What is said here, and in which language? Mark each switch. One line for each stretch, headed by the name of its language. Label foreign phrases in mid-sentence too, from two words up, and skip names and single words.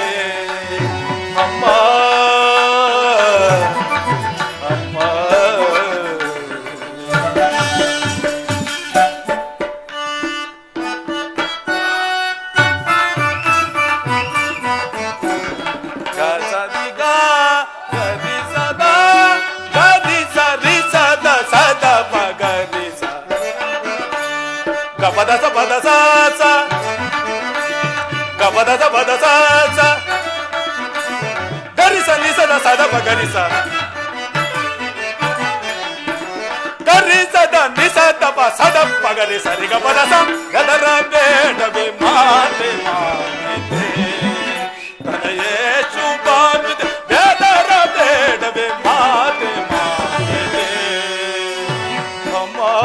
Kannada: ಅಮ್ಮ ಅಮ್ಮ ಗಸದಿಗ ಗದಿ ಸದಾ ಗದಿ ಸರಿ ಸದ ಸದ ಮಗದಿ ಸ ಗಪದ ಸ ಪದ ಸ ಸ ಗಪದ ಸ ಪದ ಸ ಸ ಗರಿ ಸ ನಿ ಸದ ಸದ ಮಗರಿ ಸ ಗರಿ ಸದ ನಿಸದ ಸದ ಪಗರಿ ಸರಿಗ ಪದಸ ಗದರ ಬೇಡವೇ ಮಾತೆ ಮಾತೆ ತನಯೇ ಶುಭಾನ್ವಿತ ಗದರ ಬೇಡವೇ ಮಾತೆ ಮಾತೆ ಅಮ್ಮ